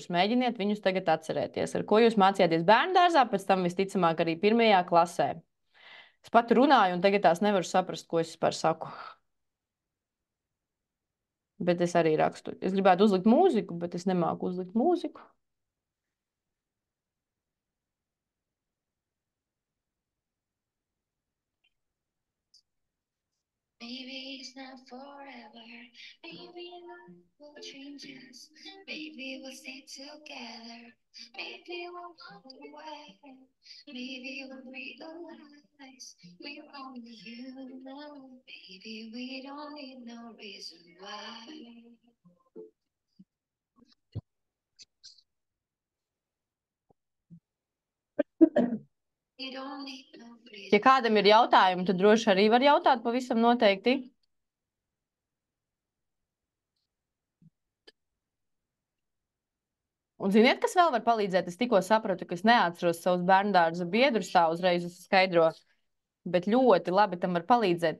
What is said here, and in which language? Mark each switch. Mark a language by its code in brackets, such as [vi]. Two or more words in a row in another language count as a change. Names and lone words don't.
[lv] Mēģiniet viņus tagad atcerēties, ar ko jūs mācījāties bērnu dārzā, pēc tam visticamāk arī 1. klasē. Es pat runāju, un tagad tās nevaru saprast, ko es par saku. Bet es arī rakstu. Es gribētu uzlikt mūziku, bet es nemāku uzlikt mūziku. [en] Maybe it's not forever. Maybe life will change us. Maybe we'll stay together. Maybe we'll walk away. Maybe we'll realize we're only human. Maybe we don't need no reason why. We don't need no reason. [lv] Ja kādam ir jautājumi, tad droši arī var jautāt pavisam noteikti. Un ziniet, kas vēl var palīdzēt? Es tikko sapratu, ka es neatceros savus bērndārza biedrus tā uzreiz skaidro, bet ļoti labi tam var palīdzēt.